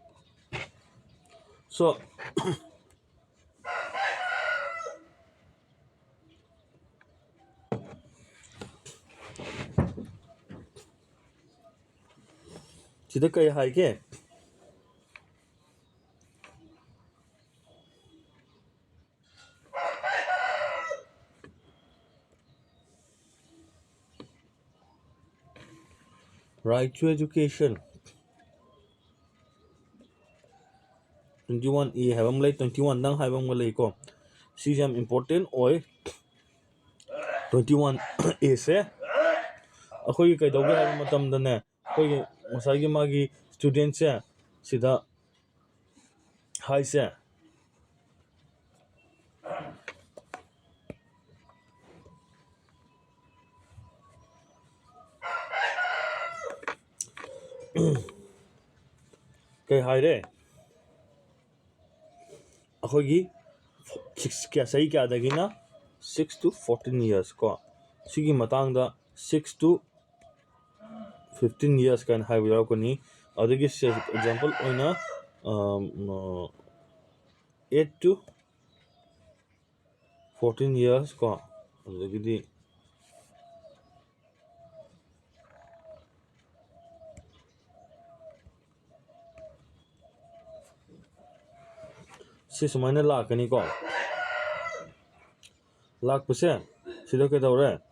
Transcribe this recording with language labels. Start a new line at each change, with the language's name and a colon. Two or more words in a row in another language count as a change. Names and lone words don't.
Manipuri: So, sida kay haike
English: right to education
Manipuri: 21A ꯍꯥꯏꯕ ꯑꯃ ꯂꯩ 21 ꯅꯪ ꯍꯥꯏꯕ ꯑꯃ ꯂꯩꯀꯣ ꯁꯤꯁꯦ ꯌꯥꯝ ꯏꯝꯄꯣꯔꯇꯦꯟ ꯑꯣꯏ 21A ꯁꯦ ꯑꯩꯈꯣꯏꯒꯤ ꯀꯩꯗꯧꯒꯦ ꯍꯥꯏꯕ ꯃꯇꯝꯗꯅꯦ ꯑꯩꯈꯣꯏꯒꯤ ꯉꯁꯥꯏꯒꯤ ꯃꯥꯒꯤ ꯁ꯭ꯇꯨꯗꯦꯟꯠꯁꯦ ꯁꯤꯗ ꯍꯥꯏꯁꯦ ꯀꯩ ꯍꯥꯏꯔꯦ ꯑꯩꯈꯣꯏꯒꯤ ꯆꯍꯤ ꯀꯌꯥꯗꯒꯤꯅ
English: 6 to 14 years
Manipuri: ꯀꯣ ꯁꯤꯒꯤ ꯃꯇꯥꯡꯗ 6 to 15 years ꯀꯥꯏꯅ ꯍꯥꯏꯕ ꯌꯥꯎꯔꯛꯀꯅꯤ ꯑꯗꯨꯗꯒꯤ ꯑꯦꯛꯖꯥꯝꯄꯜ ꯑꯣꯏꯅ 8 to 14 years ꯀꯣ ꯑꯗꯨꯗꯒꯤꯗꯤ ꯁꯤ ꯁꯨꯃꯥꯏꯅ ꯂꯥꯛꯀꯅꯤꯀꯣ ꯂꯥꯛꯄꯁꯦ ꯁꯤꯗ ꯀꯩꯗꯧꯔꯦ